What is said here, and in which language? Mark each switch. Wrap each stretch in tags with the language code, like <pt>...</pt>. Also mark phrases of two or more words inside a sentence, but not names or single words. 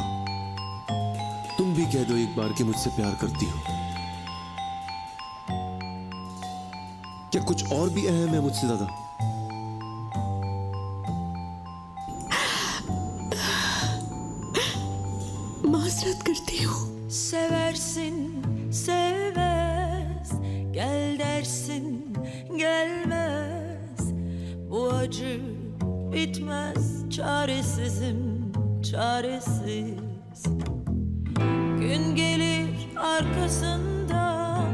<hi>तुम भी कह दो एक बार कि मुझसे प्यार करती हो। क्या कुछ और भी अहम है मुझसे ज्यादा? माजरत करती हूँ।</hi> <tr>Seversin, sevmez. Gel dersin, gelmez. Bu acı bitmez. Çaresizim, çaresiz. Gün gelir arkasından.</tr>